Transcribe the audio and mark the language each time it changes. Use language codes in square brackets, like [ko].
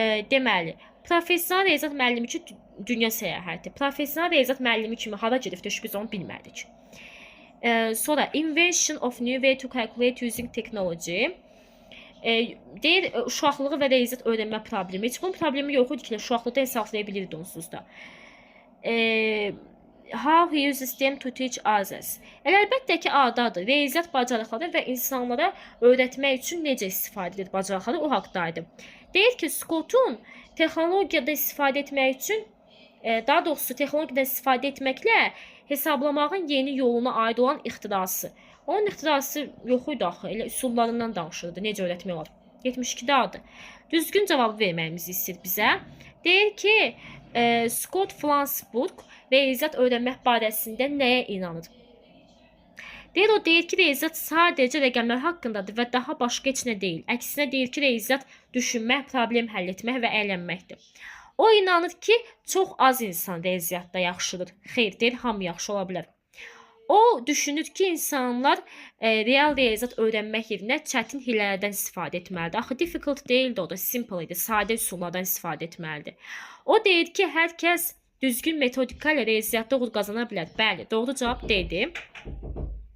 [az] Deməli, professional riyaziyyat müəllimi üçün dünya səyahəti, professional riyaziyyat müəllimi kimi hara gedib biz onu bilmədik. Sonra [en] invention of new way to calculate using technology. [az] Deyir, uşaqlığı və riyaziyyat öyrənmə problemi. Heç bunun problemi yox idi ki, uşaqlıqda hesablaya bilirdi onsuz da. [en] How he uses them to teach others. [az] Əlbəttə ki, adadır. Riyaziyyat bacarıqları və insanlara öyrətmək üçün necə istifadə edir bacarıqları o haqdaydı. Deyir ki, Scott'un texnologiyada istifadə etmək üçün, daha doğrusu texnologiyadan istifadə etməklə hesablamağın yeni yoluna aid olan ixtirası. Onun ixtirası yox idi axı, elə üsullarından danışırdı, necə öyrətmək olar. 72-də adı. Düzgün cavabı verməyimizi istəyir bizə. Deyir ki, Scott Flansburg riyaziyyat öyrənmək barəsində nəyə inanır? Deyir, o deyir ki, riyaziyyat sadəcə rəqəmlər haqqındadır və daha başqa heç nə deyil. Əksinə deyir ki, riyaziyyat düşünmək, problem həll etmək və əylənməkdir. O inanır ki, çox az insan riyaziyyatda yaxşıdır. Xeyr, deyir, hamı yaxşı ola bilər. O düşünür ki, insanlar real riyaziyyat öyrənmək yerinə çətin hilələrdən istifadə etməlidir. Axı difficult deyildi, o da simple idi, sadə üsullardan istifadə etməlidir. O deyir ki, hər kəs düzgün metodika ilə riyaziyyatda uğur qazana bilər. Bəli, doğru cavab deyildi.